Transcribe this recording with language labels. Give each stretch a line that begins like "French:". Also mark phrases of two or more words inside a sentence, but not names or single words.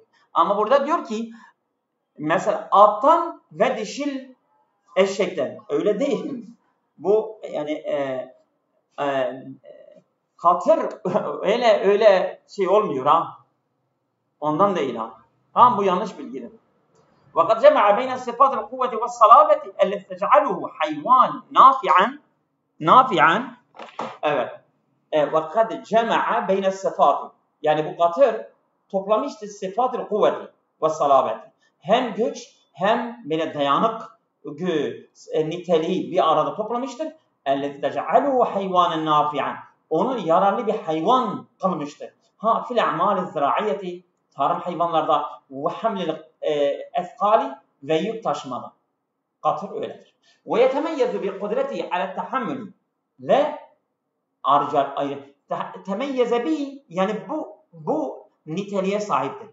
Turkish: Ama burada diyor ki mesela attan ve dişil eşekten. Öyle değil. Bu yani katır öyle şey olmuyor ha. Ondan değil ha. Tamam bu yanlış bilgidir.
Arabic: وقد جمع بين الصفات القوة والصلابة التي تجعله حيوان نافعا evet. وقد جمع بين الصفات
Turkish: yani bu katır toplamıştır sıfat-ı kuvveti ve salabeti. Hem güç hem böyle dayanık niteliği bir arada toplamıştır.
Arabic: التي تجعله حيوانا نافعا
Turkish: onu yararlı bir hayvan kılmıştır.
Arabic: في الأعمال الزراعية
Turkish: tarım hayvanlarda ve
Arabic: حمل الأثقال
Turkish: ve yük taşımada. Katır öyledir.
Arabic: ويتميز بقدرته على التحمل وتميز ب
Turkish: yani bu niteliğe sahiptir.